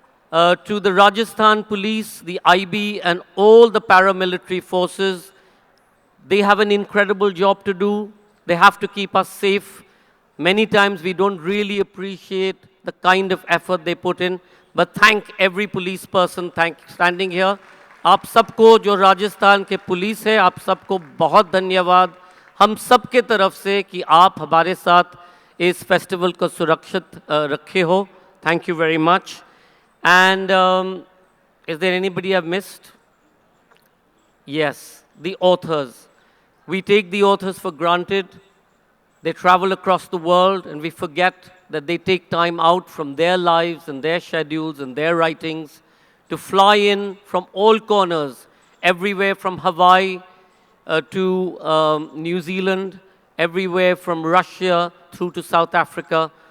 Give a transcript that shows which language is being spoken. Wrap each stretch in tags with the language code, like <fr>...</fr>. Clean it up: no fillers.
<en>To the Rajasthan police, the IB, and all the paramilitary forces, they have an incredible job to do. They have to keep us safe. Many times we don't really appreciate the kind of effort they put in, but thank every police person standing here.</en> <hi>आप सबको जो राजस्थान के police है, आप सबको बहुत धन्यवाद हम सब के तरफ से कि आप हमारे साथ इस फेस्टिवल को सुरक्षित रखे हो.</hi> <en>Thank you very much. And is there anybody I've missed? Yes, the authors. We take the authors for granted. They travel across the world, and we forget that they take time out from their lives and their schedules and their writings to fly in from all corners, everywhere from Hawaii to New Zealand, everywhere from Russia through to South Africa.</en>